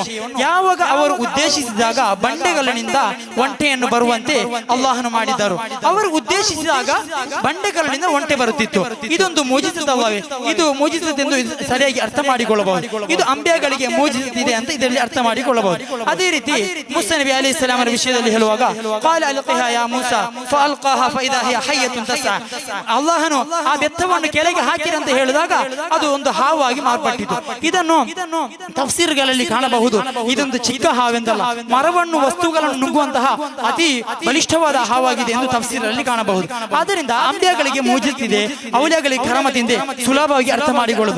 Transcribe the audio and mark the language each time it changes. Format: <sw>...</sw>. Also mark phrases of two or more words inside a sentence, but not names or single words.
<kn>ಯಾವಾಗ ಅವರು ಉದ್ದೇಶಿಸಿದಾಗ ಬಂಡೆಗಲ್ಲಿನಿಂದ ಒಂಟೆಯನ್ನು ಬರುವಂತೆ ಅಲ್ಲಾಹನು ಮಾಡಿದರು. ಅವರು ಉದ್ದೇಶಿಸಿದಾಗ ಬಂಡೆಗಲ್ಲಿನಿಂದ ಒಂಟೆ ಬರುತ್ತಿತ್ತು. ಇದೊಂದು ಮುಅಜಿಜತ್ ಅಲ್ಲವೇ? ಇದು ಮುಅಜಿಜತ್ ಎಂದು ಸರಿಯಾಗಿ ಅರ್ಥ ಮಾಡಿಕೊಳ್ಳಬಹುದು. ಇದು ಅಂಬಿಯಾಗಳಿಗೆ ಮುಅಜಿಜತ್ ಇದೆ ಅಂತ ಇದರಲ್ಲಿ ಅರ್ಥ ಮಾಡಿಕೊಳ್ಳಬಹುದು. ಅದೇ ರೀತಿ ಮೂಸಾ ನಬಿ ಅಲೈಹಿಸ್ಸಲಾಂ ಅವರ ವಿಷಯದಲ್ಲಿ ಹೇಳುವಾಗ</kn> <ar>قال القها يا موسى فالقاها فاذا هي حيه تسعى.</ar> <kn>ಅಲ್ಲಾಹನು ಆ ಬೆತ್ತವನ್ನು ಕೆಳಗೆ ಹಾಕಿರಿ ಅಂತ ಹೇಳಿದಾಗ ಅದು ಒಂದು ಹಾವಾಗಿ ಮಾರ್ಪಟ್ಟಿತು. ಇದನ್ನು ತಫ್ಸೀರ್ಗಳಲ್ಲಿ ಕಾಣಬಹುದು. ಇದೊಂದು ಚಿಕ್ಕ ಹಾವೆಂದಲ್ಲ, ಮರವನ್ನು ವಸ್ತುಗಳನ್ನು ನುಂಗುವಂತಹ ಅತಿ ಬಲಿಷ್ಠವಾದ ಹಾವಾಗಿದೆ ಎಂದು ತಫ್ಸೀರಲ್ಲಿ ಕಾಣಬಹುದು. ಆದ್ದರಿಂದ ಅಂಬಿಯಾಗಳಿಗೆ ಮುಅಜಿಜತ್ ಇದೆ, ಔಲಿಯಾಗಳಿಗೆ ಕರಾಮತ್ ಇದೆ ಸುಲಭವಾಗಿ ಅರ್ಥ ಮಾಡಿಕೊಳ್ಳುವುದು.</kn>